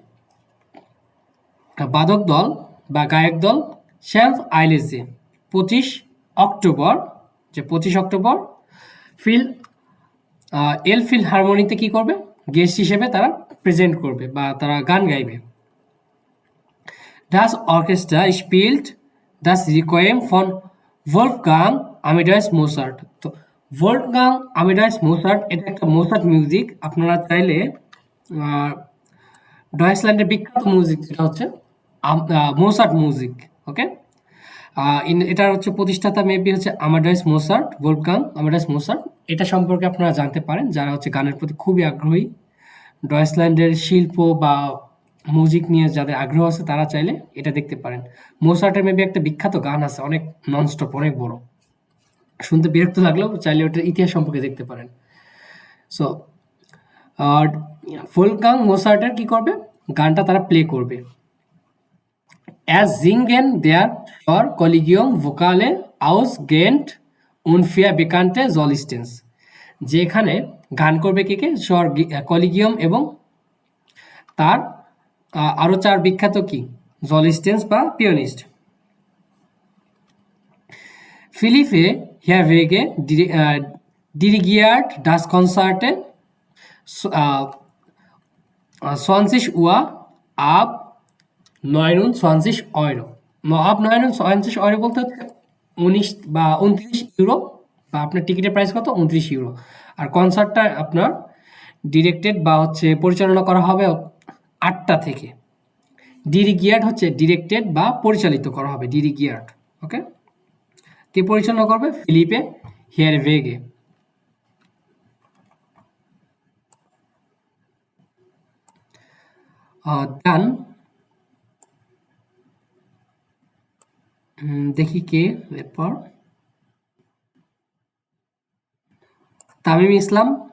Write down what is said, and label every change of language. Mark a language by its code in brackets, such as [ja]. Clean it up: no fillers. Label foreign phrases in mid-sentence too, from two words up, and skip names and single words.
[bn] বাদক দল বা গায়ক দল শ্যামস আইলেজে 25 অক্টোবর ফিল এল ফিল হারমোনিতে কি করবে গেস্ট হিসেবে তারা প্রেজেন্ট করবে বা তারা গান গাইবে [de] Das Orchester spielt das Requiem von Wolfgang Amadeus Mozart. [bn] তো Wolfgang Amadeus Mozart এটা একটা মোসার্ট মিউজিক আপনারা চাইলে ডয়েচল্যান্ডের বিখ্যাত মিউজিক যেটা হচ্ছে মোসার্ট মিউজিক ওকে এটার হচ্ছে প্রতিষ্ঠাতা মেবি হচ্ছে আমাডাইস মোসার্ট ভোলফগাং আমাডাইস মোসার্ট এটা সম্পর্কে আপনারা জানতে পারেন যারা হচ্ছে গানের প্রতি খুবই আগ্রহী ডয়েচল্যান্ডের শিল্প বা মিউজিক নিয়ে যাদের আগ্রহ আছে তারা চাইলে এটা দেখতে পারেন মোসার্টের মেবি একটা বিখ্যাত গান আছে অনেক ননস্টপ অনেক বড় শুনতে বিরক্ত লাগলেও চাইলে ওটার ইতিহাস সম্পর্কে দেখতে পারেন সো ভোলফগাং মোসার্টের কি করবে গানটা তারা প্লে করবে [de] Es singen der Chor Collegium Vocale aus Gent und vier bekannte Solisten. [bn] যেখানে গান করবে কে স্বর কলিগিয়াম এবং তার আরো 4 বিখ্যাত কি জলিস্টেন্স বা পিয়ানিস্ট Philippe Herwege [de] dirigiert das Konzert 20 Uhr ab 29 Euro ab 29 Euro [bn] বলতে হচ্ছে 19 বা 29 ইউরো বা আপনার টিকিটের প্রাইস কত 29 ইউরো আর কনসার্টটা আপনার ডিরেক্টেড বা হচ্ছে পরিচালনা করা হবে 8টা থেকে ডিরিগিয়ার্ড হচ্ছে ডিরেক্টেড বা পরিচালিত করা হবে ডিরিগিয়ার্ড ওকে কে পরিচালনা করবে ফিলিপে হিয়ারভেগে ডান দেখি কে এরপর তামিম ইসলাম